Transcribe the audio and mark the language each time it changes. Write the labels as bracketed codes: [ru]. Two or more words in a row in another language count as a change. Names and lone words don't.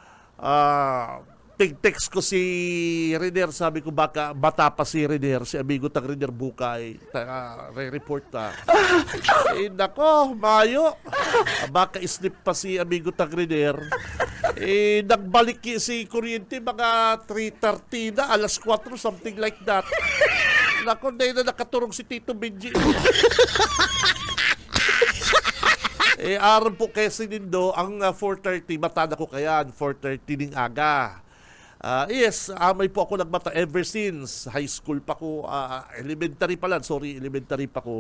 [bik] Text ko si Riner, sabi ko baka bata pa si Riner, si amigo tang Riner Bukay, re-report ta. Nako, mayo. Baka islip pa si amigo tang Riner. Nagbalik si kuryente mga 3:30 na, alas 4, [en] something like that. [bik] Nako, na nakaturong si Tito Benji. Aram po kasi nindo, ang 4:30, matada ko kayan, 4:30 ng aga. Yes, may po ako nagmata [en] ever since high school [bik] pa ko, elementary pa ko.